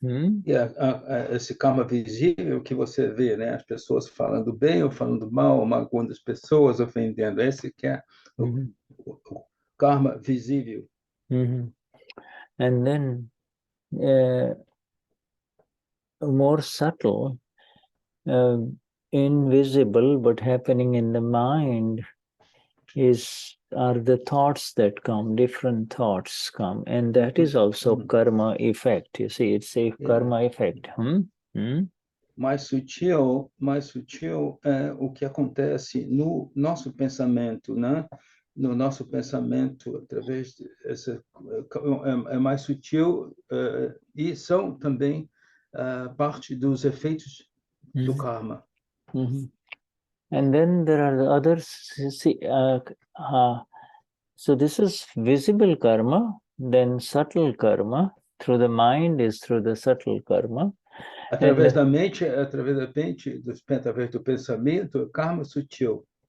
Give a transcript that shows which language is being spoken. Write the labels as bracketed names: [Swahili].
[Portuguese] E esse karma visível que você vê, né? As pessoas falando bem ou falando mal, magoando as pessoas, ofendendo. Esse que é o karma visível. [English] And then more subtle, invisible, but happening in the mind are the thoughts that come, different thoughts come, and that is also karma effect. You see, it's a karma effect. [Portuguese] Mais sutil é o que acontece no nosso pensamento, né? No nosso pensamento, através dessa é mais sutil e são também parte dos efeitos do karma. [English] And then there are the others. See, so this is visible karma, then subtle karma. Through the mind is through the subtle karma. [Portuguese] Através da mente, através do pensamento, karma sutil.